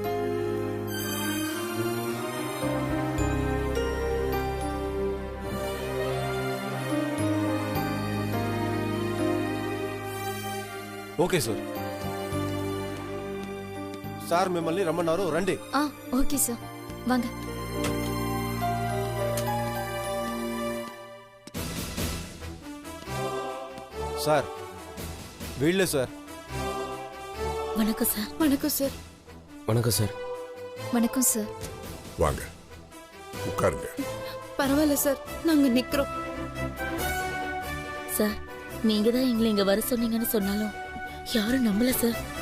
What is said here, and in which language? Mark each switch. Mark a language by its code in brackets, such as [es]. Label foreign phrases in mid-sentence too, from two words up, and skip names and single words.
[te] ఓకే సార్. సార్ మిమ్మల్ని రమ్మన్నారు, రండి. [en] Okay, sir. வாங்க. [te] సార్ వీళ్ళే సార్. [ta] வணக்கம் சார். வணக்கம் சார். வணக்கம் சார். வணக்கம் சார். வாங்க உட்காருங்க. பரவாயில்ல சார், நாங்க நிக்கிறோம். சார், நீங்க தான் எங்களை இங்க வர சொன்னீங்கன்னு சொன்னாலும் யாரும் நம்பல சார்.